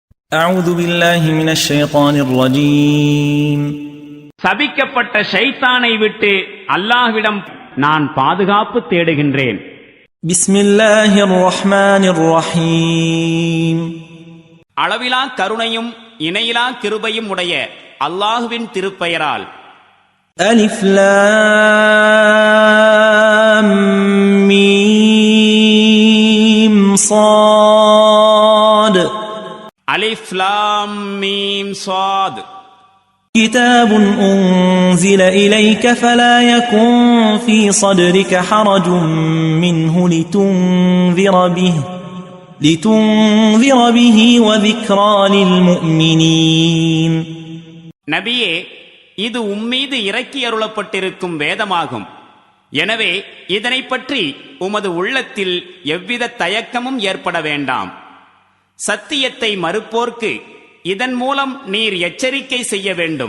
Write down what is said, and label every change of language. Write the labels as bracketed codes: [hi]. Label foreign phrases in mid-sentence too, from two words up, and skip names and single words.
[ar] أعوذ بالله من الشيطان الرجيم [ta] சபிக்கப்பட்ட ஷைத்தானை விட்டு அல்லாஹ்விடம் நான் பாதுகாப்பு தேடுகின்றேன். [ar] بسم الله الرحمن الرحيم [ta] அளவிலா கருணையும் இணையிலா கிருபையும் உடைய அல்லாஹ்வின் திருப்பெயரால். [ar] ألف لام ميم صاد ألف لام ميم صاد. كتاب أنزل إليك فلا يكن في صدرك حرج منه لتنذر به وذكرى للمؤمنين. [ta] நபியே, இது உம்மீது இறக்கி அருளப்பட்டிருக்கும் வேதமாகும். எனவே இதனை பற்றி உமது உள்ளத்தில் எவ்வித தயக்கமும் ஏற்பட வேண்டாம். சத்தியத்தை மறுப்போர்க்கு இதன் மூலம் நீர் எச்சரிக்கை செய்ய வேண்டும்.